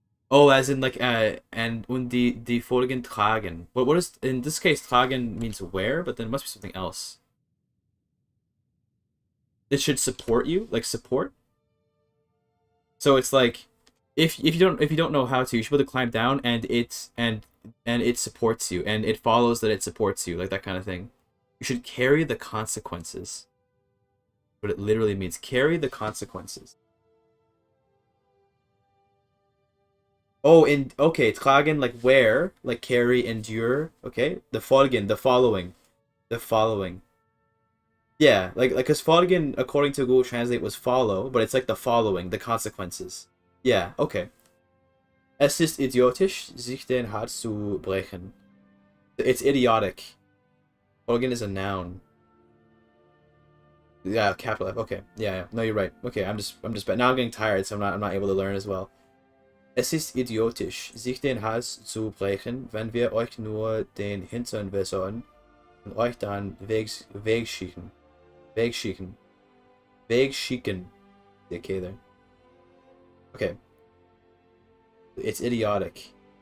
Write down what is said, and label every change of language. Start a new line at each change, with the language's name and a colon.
English: Oh, as in like
German: und die Folgen tragen.
English: What is in this case tragen means wear, but then it must be something else. It should support you, like support. So it's like if you don't know how to, you should be able to climb down and it supports you and it follows that it supports you, like that kind of thing. You should carry the consequences. What it literally means, carry the consequences. Oh, okay, tragen, like wear, like carry, endure. Okay, the folgen, the following. Yeah, like because folgen, according to Google Translate, was follow, but it's like the following, the consequences. Yeah, okay.
German: Es ist idiotisch, sich den Hals zu brechen.
English: It's idiotic. Folgen is a noun. Yeah, capital F. Okay. Yeah. No, you're right. Okay, I'm just bad. Now I'm getting tired, so I'm not able to learn as well.
German: Es ist idiotisch, sich den Hals zu brechen, wenn wir euch nur den Hintern wässern und euch dann wegschicken.
English: Wegschicken. Wegschicken. Okay, there. Okay. It's idiotic.